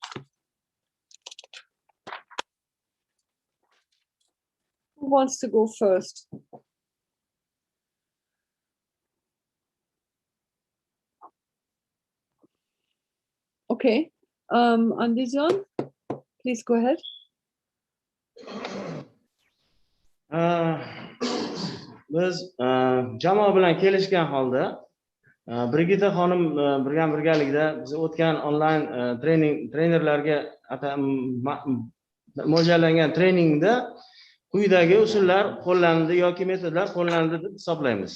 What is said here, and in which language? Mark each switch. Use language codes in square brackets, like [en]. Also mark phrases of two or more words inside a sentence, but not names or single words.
[en] Who wants to go first? Okay, Andizon, please go ahead. [uz] Biz jamoa bilan kelishgan holda Brigitta xonim birgalikda biz o'tgan onlayn trenerlarga mo'ljallangan treningda quyidagi usullar qo'llanildi yoki metodlar qo'llanildi deb hisoblaymiz.